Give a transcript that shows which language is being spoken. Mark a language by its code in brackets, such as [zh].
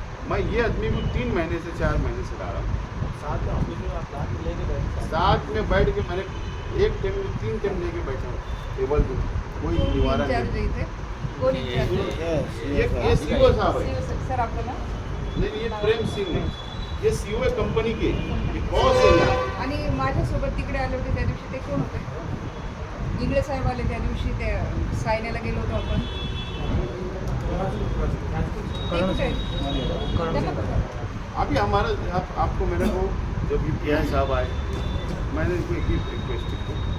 [hi] मैं ये आदमी को 3 महीने से 4 महीने से ला रहा हूँ, साथ में बैठ के मैंने एक टाइम में 3 टाइम लेके बैठा हूँ टेबल पे, कोई निवारण नहीं। ये सीओ साहब है सर, आपका नाम? नहीं, ये प्रेम सिंह है, ये सीओ है कंपनी के, ये बॉस है यहाँ। [mr] आणि माझ्यासोबत तिकडे आले होते त्या दिवशी, ते कोण होते? इंगळे साहेब आले त्या दिवशी, ते सायनेला गेलो होतो आपण. ते कुठे आहेत? त्यांना बघा. [hi] अभी हमारा आपको मेरे को जब PI साहब आए, मैंने इनको एक ही रिक्वेस्ट की,